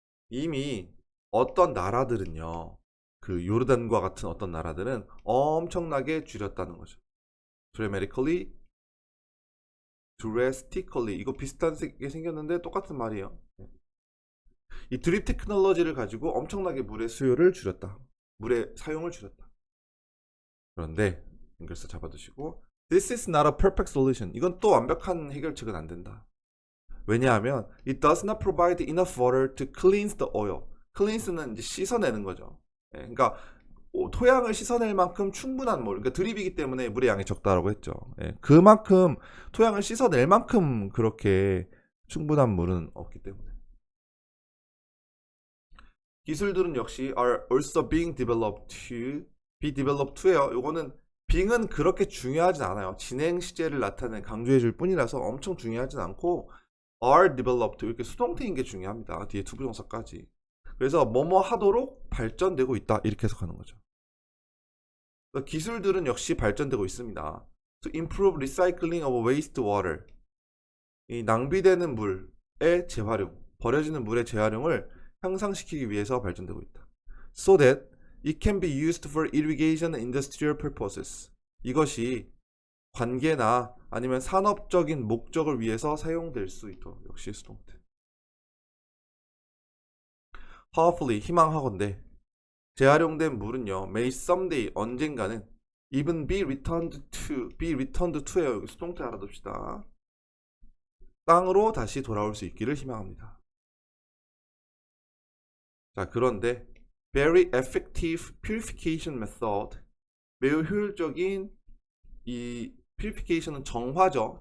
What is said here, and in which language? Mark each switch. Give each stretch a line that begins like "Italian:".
Korean: 이미 어떤 나라들은요, 그 요르단과 같은 어떤 나라들은 엄청나게 줄였다는 거죠.
English: dramatically, drastically
Korean: 이거 비슷한 게 생겼는데 똑같은 말이에요. 이 드립 테크놀로지를 가지고 엄청나게 물의 수요를 줄였다. 물의 사용을 줄였다. 그런데 연결사 잡아두시고
English: This is not a perfect solution.
Korean: 이건 또 완벽한 해결책은 안 된다. 왜냐하면
English: It does not provide enough water to cleanse the oil.
Korean: cleanse는 이제 씻어내는 거죠. 그러니까 토양을 씻어낼 만큼 충분한 물, 그러니까 드립이기 때문에 물의 양이 적다라고 했죠. 그만큼 토양을 씻어낼 만큼 그렇게 충분한 물은 없기 때문에. 기술들은 역시
English: are also being developed to be developed to예요.
Korean: 요거는 being은 그렇게 중요하진 않아요. 진행 시제를 나타내 강조해 줄 뿐이라서 엄청 중요하진 않고
English: are developed
Korean: 이렇게 수동태인 게 중요합니다. 뒤에 투부정사까지. 그래서 뭐뭐 하도록 발전되고 있다 이렇게 해석하는 거죠. 기술들은 역시 발전되고 있습니다.
English: To improve recycling of wastewater.
Korean: 이 낭비되는 물의 재활용, 버려지는 물의 재활용을 향상시키기 위해서 발전되고 있다.
English: So that it can be used for irrigation and industrial purposes.
Korean: 이것이 관계나 아니면 산업적인 목적을 위해서 사용될 수 있도록. 역시 수동태.
English: Hopefully
Korean: 희망하건대 재활용된 물은요,
English: may someday
Korean: 언젠가는
English: even be returned to예요.
Korean: 여기 수동태 알아둡시다. 땅으로 다시 돌아올 수 있기를 희망합니다. 자, 그런데
English: very effective purification method,
Korean: 매우 효율적인 이 purification은 정화죠.